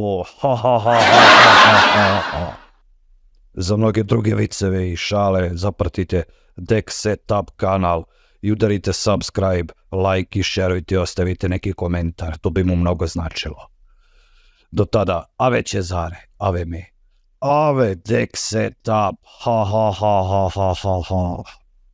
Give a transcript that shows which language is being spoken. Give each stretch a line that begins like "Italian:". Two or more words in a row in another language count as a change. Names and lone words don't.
Serbian: Za mnoge druge viceve i šale zapratite Dek Setup kanal i udarite subscribe, like i šerujte i ostavite neki komentar, to bi mu mnogo značilo. Do tada,
Latin: ave Cezare, ave me, ave Dek Setup, ha ha ha ha ha ha ha.